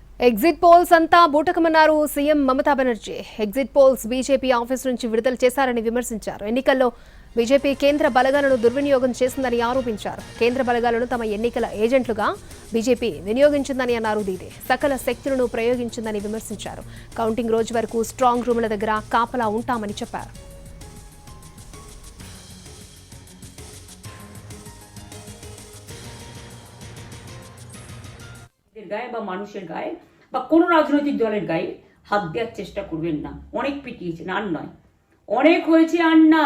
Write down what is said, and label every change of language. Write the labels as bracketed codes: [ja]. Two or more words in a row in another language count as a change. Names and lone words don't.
[te] ఎగ్జిట్ పోల్స్ అంతా బూటకమన్నారు సీఎం మమతా బెనర్జీ. ఎగ్జిట్ పోల్స్ బీజేపీ ఆఫీస్ నుంచి విడుదల చేశారని విమర్శించారు. ఎన్నికల్లో బీజేపీ కేంద్ర బలగాలను దుర్వినియోగం చేసిందని ఆరోపించారు. కేంద్ర బలగాలను తమ ఎన్నికల ఏజెంట్లుగా బీజేపీ వినియోగించిందని అన్నారు. దీదే సకల శక్తులను ప్రయోగించిందని విమర్శించారు. కౌంటింగ్ రోజు వరకు స్ట్రాంగ్ రూముల దగ్గర కాపలా ఉంటామని చెప్పారు. [bn] গায়ে বা মানুষের গায়ে বা কোনো রাজনৈতিক দলের গায়ে হাত দেওয়ার চেষ্টা করবেন না। অনেক পিটিয়েছেন, আর নয়, অনেক হয়েছে, আর না।